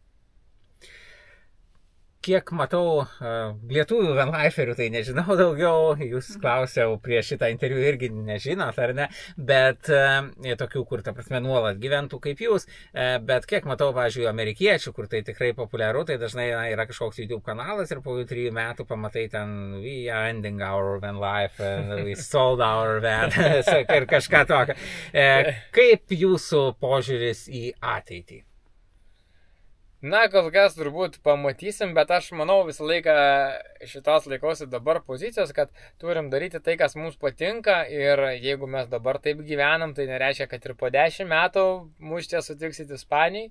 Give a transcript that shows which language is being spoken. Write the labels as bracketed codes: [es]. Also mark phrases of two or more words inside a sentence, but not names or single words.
[lt] Kiek matau lietuvių vanliferių, tai nežinau daugiau, jūs klausiau prieš šitą interviu irgi nežinot, ar ne, bet tokių, kur, ta prasme, nuolat gyventų kaip jūs, bet kiek matau, pavyzdžiui, amerikiečių, kur tai tikrai populiaru, tai dažnai yra kažkoks YouTube kanalas ir po 3 metų pamatai ten [en] we are ending our van life, we sold our van, [lt] ir kažką tokio. Kaip jūsų požiūris į ateitį? Na, kol kas turbūt pamatysim, bet aš manau visą laiką šitos laikausi dabar pozicijos, kad turim daryti tai, kas mums patinka ir jeigu mes dabar taip gyvenam, tai nereiškia, kad ir po 10 metų mus čia sutiksit Ispanijai.